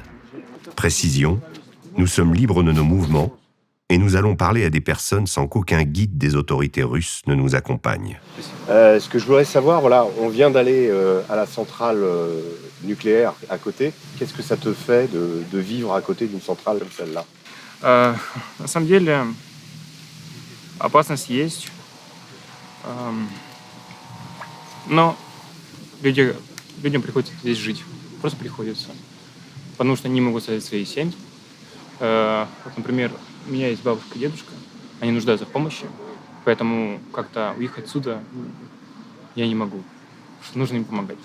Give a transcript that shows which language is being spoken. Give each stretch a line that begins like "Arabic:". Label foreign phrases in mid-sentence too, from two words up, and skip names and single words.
French: Précision, nous sommes libres de nos mouvements et nous allons parler à des personnes sans qu'aucun guide des autorités russes ne nous accompagne. Ce que je voudrais savoir, voilà, on vient d'aller à la centrale nucléaire à côté. Qu'est-ce que ça te fait de vivre à côté d'une centrale comme celle-là?
Russian: На самом деле опасность есть, но людям приходится здесь жить, просто приходится, потому что они могут создать свои семьи. Вот, например, у меня есть бабушка и дедушка, они нуждаются в помощи, поэтому как-то уехать отсюда я не могу, нужно им помогать.